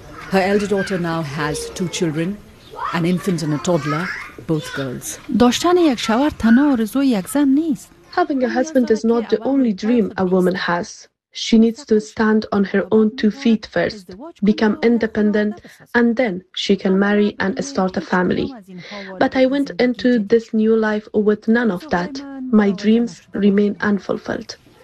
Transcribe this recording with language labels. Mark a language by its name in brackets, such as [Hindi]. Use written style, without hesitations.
[English] Her elder daughter now has two children, an infant and a toddler, both girls. [Persian] داشتن یک شوهر تنها آرزوی یک زن نیست. [English] Having a husband is not the only dream a woman has. She needs to stand on her own two feet first, become independent, and then she can marry and start a family. But I went into this new life with none of that. My dreams remain unfulfilled.